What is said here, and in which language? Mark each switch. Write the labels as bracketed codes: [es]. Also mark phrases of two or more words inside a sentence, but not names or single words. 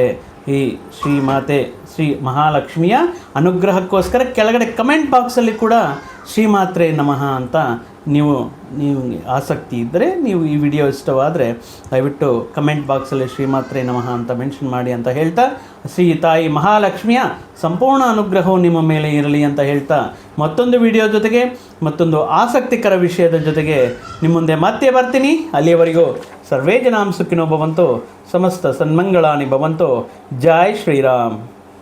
[kn] ಈ ಶ್ರೀ ಮಹಾಲಕ್ಷ್ಮಿಯ ಅನುಗ್ರಹಕ್ಕೋಸ್ಕರ ಕೆಳಗಡೆ ಕಮೆಂಟ್ ಬಾಕ್ಸಲ್ಲಿ ಕೂಡ [sa] ಶ್ರೀಮಾತ್ರೇ ನಮಃ [kn] ಅಂತ ನೀವು ಆಸಕ್ತಿ ಇದ್ದರೆ, ನೀವು ಈ ವಿಡಿಯೋ ಇಷ್ಟವಾದರೆ ದಯವಿಟ್ಟು ಕಮೆಂಟ್ ಬಾಕ್ಸಲ್ಲಿ [sa] ಶ್ರೀಮಾತ್ರೇ ನಮಃ [kn] ಅಂತ ಮೆನ್ಷನ್ ಮಾಡಿ ಅಂತ ಹೇಳ್ತಾ, ಶ್ರೀ ತಾಯಿ ಮಹಾಲಕ್ಷ್ಮಿಯ ಸಂಪೂರ್ಣ ಅನುಗ್ರಹವು ನಿಮ್ಮ ಮೇಲೆ ಇರಲಿ ಅಂತ ಹೇಳ್ತಾ, ಮತ್ತೊಂದು ವಿಡಿಯೋ ಜೊತೆಗೆ ಮತ್ತೊಂದು ಆಸಕ್ತಿಕರ ವಿಷಯದ ಜೊತೆಗೆ ನಿಮ್ಮ ಮುಂದೆ ಮತ್ತೆ ಬರ್ತೀನಿ. [sa] ಅಲ್ಲಿಯವರೆಗೂ ಸರ್ವೇ ಜನಾಂ ಸುಖಿನೋ ಭವಂತು, ಸಮಸ್ತ ಸನ್ಮಂಗಳಾನಿ ಭವಂತು. [kn] ಜೈ ಶ್ರೀರಾಮ್.